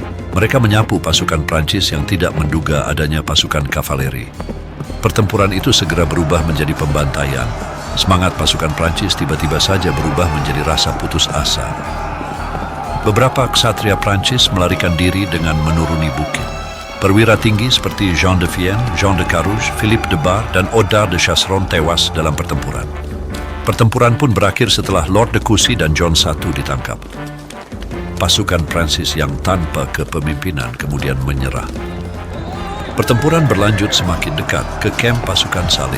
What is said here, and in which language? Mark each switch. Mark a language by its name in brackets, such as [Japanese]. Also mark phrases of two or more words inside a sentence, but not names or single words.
[Indonesian] Mereka menyapu pasukan Prancis yang tidak menduga adanya pasukan kavaleri. Pertempuran itu segera berubah menjadi pembantaian. Semangat pasukan Prancis tiba-tiba saja berubah menjadi rasa putus asa. Beberapa ksatria Prancis melarikan diri dengan menuruni bukit. Perwira tinggi seperti Jean de Vienne, Jean de Carouge, Philippe de Bar, dan Oda de Chasseron tewas dalam pertempuran. Pertempuran pun berakhir setelah Lord de Kusi dan John I ditangkap. Pasukan Prancis yang tanpa kepemimpinan kemudian menyerah. Pertempuran berlanjut semakin dekat ke kamp pasukan Salib.